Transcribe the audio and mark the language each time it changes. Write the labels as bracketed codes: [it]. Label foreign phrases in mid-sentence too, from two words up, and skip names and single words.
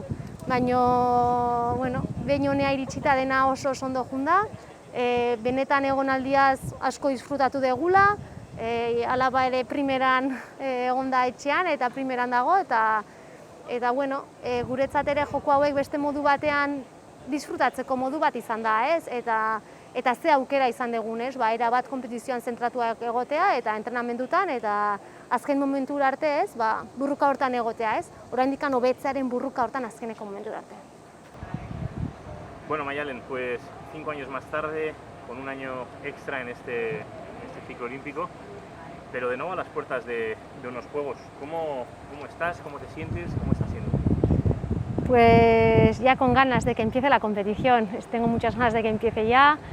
[eu] Baina, bueno, behin honea iritsita dena oso ondo junda, benetan egonaldiaz asko disfrutatu degula, alaba ere primeran egon da etxean eta primeran dago, eta bueno, guretzat ere joko hauek beste modu batean disfrutatzeko modu bat izan da, ez? Eta ze aukera izan dugun, ez? Era bat konpetizioan zentratuak egotea eta entrenamendutan, eta azken momentura arte, ez? Burruka hortan egotea, ez? Oraindik hobetzearen burruka hortan azkeneko momentura arte. Bueno, Maialen, [es] pues 5 años más tarde, con un año extra en este ciclo olímpico, pero de nuevo a las puertas de unos Juegos. ¿Cómo estás? ¿Cómo te sientes? ¿Cómo está siendo? Pues ya con ganas de que empiece la competición. Tengo muchas ganas de que empiece ya.